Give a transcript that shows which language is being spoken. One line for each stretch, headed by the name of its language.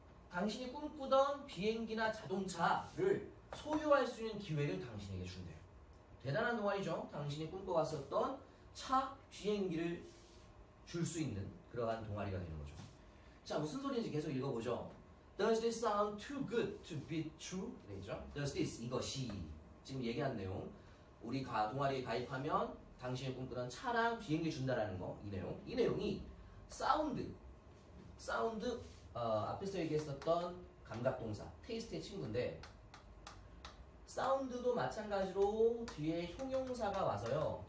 Korean: 당신이 꿈꾸던 비행기나 자동차를 소유할 수 있는 기회를 당신에게 준대요. 대단한 동아리죠. 당신이 꿈꿔왔었던 차, 비행기를 줄 수 있는 그러한 동아리가 되는 거죠. 자, 무슨 소리인지 계속 읽어보죠.
English: Does this sound too good to be true?
Korean: 되죠.
English: Does this,
Korean: 이것이 지금 얘기한 내용. 우리 동아리에 가입하면 당신이 꿈꾸던 차랑 비행기 준다라는 거. 이 내용. 이 내용이 사운드 앞에서 얘기했었던 감각동사 테이스트의 친구인데 사운드도 마찬가지로 뒤에 형용사가 와서요.